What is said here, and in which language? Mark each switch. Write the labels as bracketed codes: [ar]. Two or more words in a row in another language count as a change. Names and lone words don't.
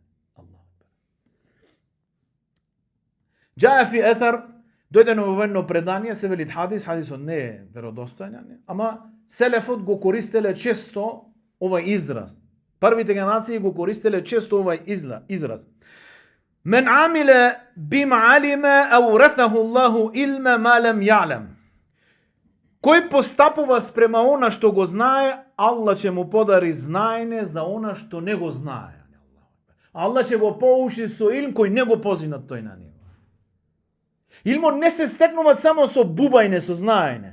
[ar] جاء في الأثر, [mk] дојде нововено предание, се велит хадисот не е веродостојан, ама селефот го користеле често овај израз. Првите генерации го користеле често овај израз. [ar] من عمل بما علم أورثه الله علم ما لم يعلم. [mk] Кој постапува спрема она што го знае, Аллах ќе му подари знаење за она што не го знае. Аллах ќе го поучи со илм кој не го позна тој на него. Илмот не се стекнува само со бубајне, со знаење.